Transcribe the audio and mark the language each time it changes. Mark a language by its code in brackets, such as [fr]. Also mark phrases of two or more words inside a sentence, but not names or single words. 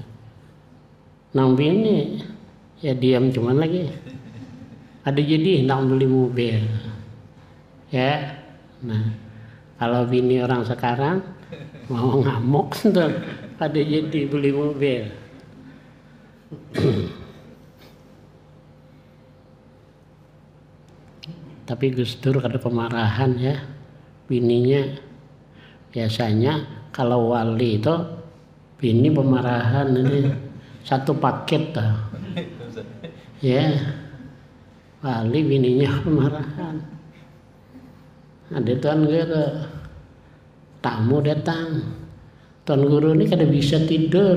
[id] Nang bini ya diam cuman lagi, ada jadi hendak beli mobil, ya. Nah kalau bini orang sekarang mau ngamuk tuh, ada jadi beli mobil. Tapi Gus Dur ada pemarahan ya bininya. Biasanya kalau wali itu bini pemarahan ini satu paket dah. Ya, wali bininya pemarahan. Ada tuan guru tamu datang, tuan guru ini kada bisa tidur.